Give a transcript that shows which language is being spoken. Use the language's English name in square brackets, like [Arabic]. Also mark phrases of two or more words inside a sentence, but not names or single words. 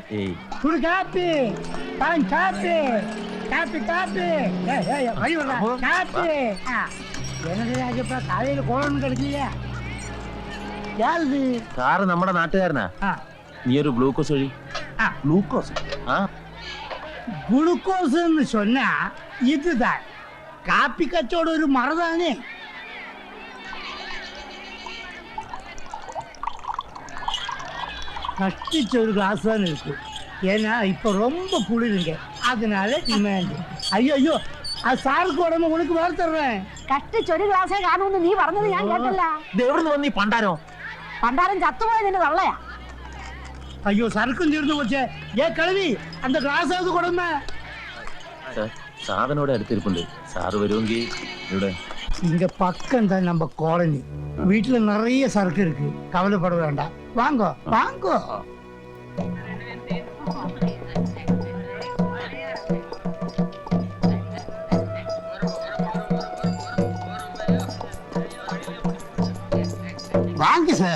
[Malayalam] ഏയ് സാറ് നമ്മുടെ നാട്ടുകാരനാ. നീ ഒരു ഗ്ലൂക്കോസ് വഴി. ഗ്ലൂക്കോസ് [Tamil] குளுக்கோஸ்ன்னு சொன்னா இதுதான். காப்பி கச்சோட ஒரு மரதானே. கட்டிச்ச ஒரு கிளாஸ் தான் இருக்கு. ஏன்னா இப்ப ரொம்ப குளிருங்க, அதனால டிமாண்ட். ஐயோ ஐயோ, அது சாருக்கு உடம்பு உனக்கு வேறு தர்றேன். [Malayalam] കട്ടിച്ചൊരു ഗ്ലാസേ കാണുമെന്ന് നീ പറഞ്ഞത് ഞാൻ കേട്ടല്ല. എവിടുന്ന് വന്നീ പണ്ടാരോ? പണ്ടാരം ചത്തുപോയ നിന്റെ തള്ളയാ. [Tamil] ஐயோ சரக்கும் தீர்ந்து போச்சே. ஏன் கழுவி அந்த கிளாஸாவது கொடுமை. [Malayalam] സാധനോടെ അടുത്തിരിപ്പുണ്ട്. സാറ് വരുമെങ്കിൽ ഇവിടെ. [Tamil] இங்க பக்கம் தான் நம்ம காலனி. வீட்டுல நிறைய சரக்கு இருக்கு, கவலைப்பட வேண்டாம். வாங்கோ வாங்கோ. வாங்க சார்.